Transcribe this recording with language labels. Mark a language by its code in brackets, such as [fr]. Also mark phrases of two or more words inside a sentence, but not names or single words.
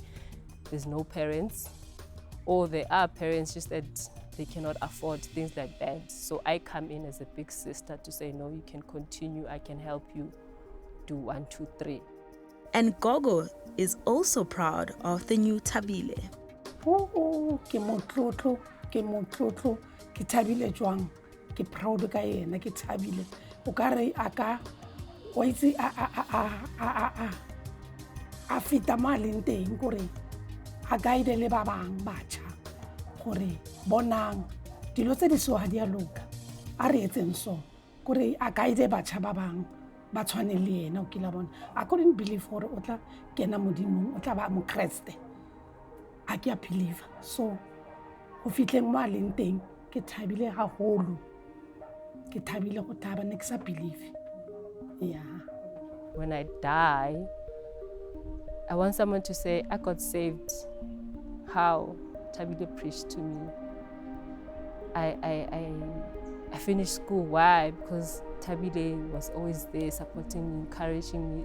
[en] There's no parents, or there are parents just that they cannot afford things like that. So I come in as a big sister to say, no, you can continue, I can help you do 1, 2, 3. And Gogo is also proud of the new Tabile. [st] Oh, ke motlotlo, ke thabile jwang. Ke proud ka yena, ke thabile. O ka re a ka wa itse a feta maleng teng gore a guide le ba bang batjha gore bonang dilo tse di so ha di a loka a re etseng so gore a guide batjha ba bang ba tshwane le yena o kila bona. [en] I couldn't believe [st] gore o tla kena modimong o tla ba mo Kriste a ke a believe. So go fitleng mo a leng teng ke thabile haholo. Ke thabile go thaba ne ke sa believe. [en] Yeah. When I die, I want someone to say, I got saved. How? Tabile preached to me. I finished school. Why? Because Tabile was always there, supporting me, encouraging me.